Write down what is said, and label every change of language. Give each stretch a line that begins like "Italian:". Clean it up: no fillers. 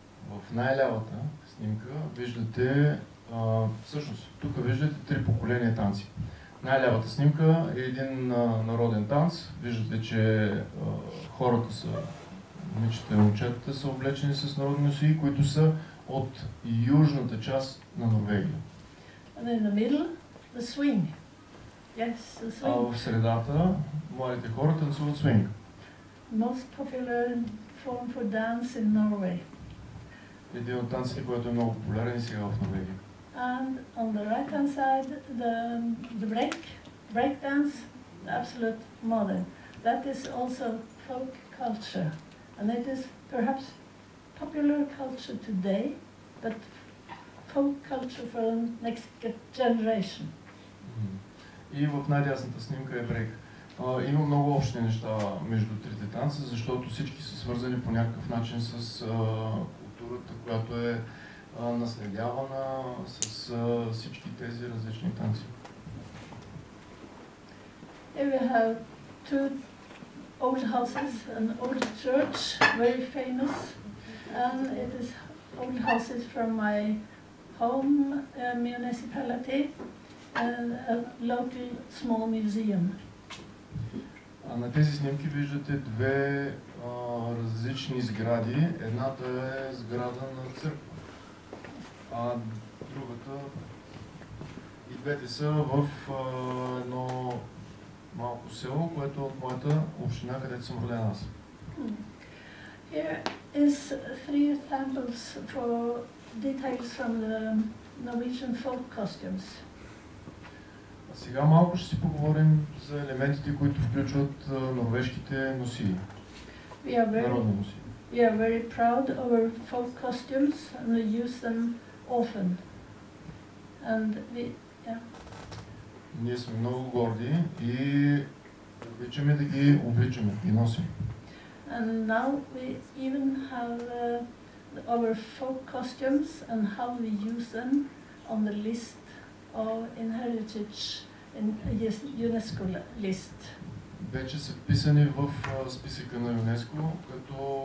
Bulgarian: В най-лявата снимка виждате, всъщност, тук виждате 3 поколения танци. Най-лявата снимка е един народен танц. Виждате, че хората са, момичета и момчетата са облечени с народни носии, които са от южната част на Норвегия.
English: And in the middle, the swing. Yes, the swing.
Bulgarian: В средата младите хора танцуват свинг.
English: Most popular form for dance in Norway.
Bulgarian: Един от танците, който е много популярен и сега в Норвегия.
English: And on the right hand side, the break dance, absolute modern. That is also folk culture, and it is perhaps popular culture today, but folk culture for the next generation.
Bulgarian: И в най-дясната снимка е брейк. Има много общи неща между трите танца, защото всички са свързани по някакъв начин с културата, която е наследявана с всички тези различни танци.
English: Here we have 2 old houses, an old church, very famous, and it is old houses from my home municipality, and a local small museum.
Bulgarian: На тези снимки виждате 2 различни сгради. Едната е сграда на църква, а другата, и двете са в едно малко село, което е от моята община, където съм роден аз.
English: Here is 3 examples for details from the Norwegian folk costumes.
Bulgarian: Сега малко ще си поговорим за елементите, които включват норвежките носии, народни носии.
English: We are very proud of our folk costumes and we use them often. And
Bulgarian: Ние сме много горди и обичаме да ги обличаме и носим.
English: And now we even have our folk costumes and how we use them on the list of heritage in UNESCO list.
Bulgarian: Вече са вписани в списъка на ЮНЕСКО като